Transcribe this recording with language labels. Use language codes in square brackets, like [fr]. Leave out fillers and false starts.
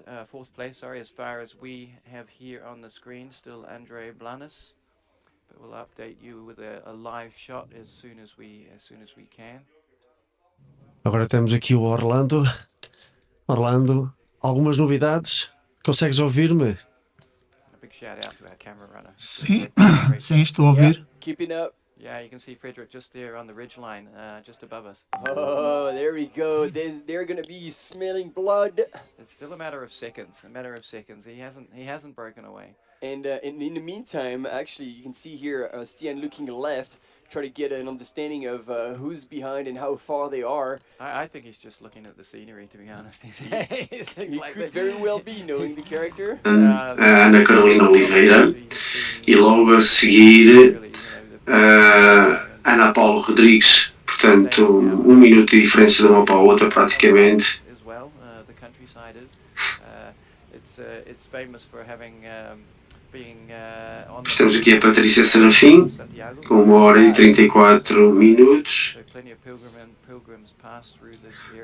[en] Fourth place, sorry, as far as we have here on the screen, still Andre Blanes, but we'll update you with a live shot as soon as we can. [pt] Agora temos aqui o Orlando. Orlando, algumas novidades? Consegues ouvir-me? [en] A big shout out to our camera runner. [pt] Sim, sim, estou a ouvir. [en] Yep, keeping up. Yeah, you can see Frederick just there on the ridge line, just above us. Oh, there we go. They're going to be smelling blood. It's still a matter of seconds. He hasn't broken away. And in the meantime, actually, you can see here Stian looking left, try to get an understanding of who's behind and how far they are. I think he's just looking at the scenery, to be honest. He could very well be, knowing the character. [pt] Ana Carolina Oliveira e logo a seguir Ana Paula Rodrigues, portanto 1 minuto de diferença de uma para a outra praticamente. [en] As well, the countryside is. It's famous for having being on. [pt] Estamos aqui a Patrícia Serafim com 1 hora e 34 minutos. [en] Plenty of pilgrims pass through this area.